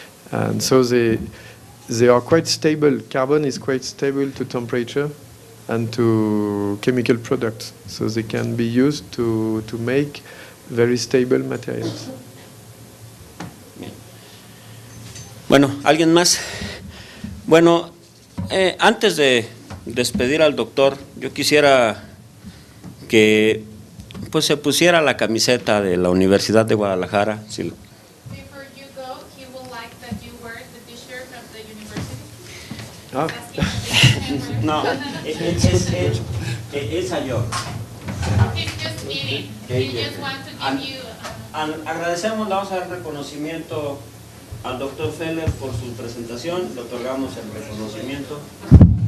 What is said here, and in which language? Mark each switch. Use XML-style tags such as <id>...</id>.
<en>And so they are quite stable. Carbon is quite stable to temperature and to chemical products. So they can be used to make very stable materials.</en> <es>Bueno, ¿alguien más? Bueno, antes de despedir al doctor, yo quisiera que pues se pusiera la camiseta de la Universidad de Guadalajara. Si,</es> <en>Before you go, he would like that you wear the t-shirt of the university. Ah. no, it's a joke. He's just kidding. He just wants to give you.</en> <es>Agradecemos, le vamos a dar reconocimiento al doctor Feller por su presentación, le otorgamos el reconocimiento.</es>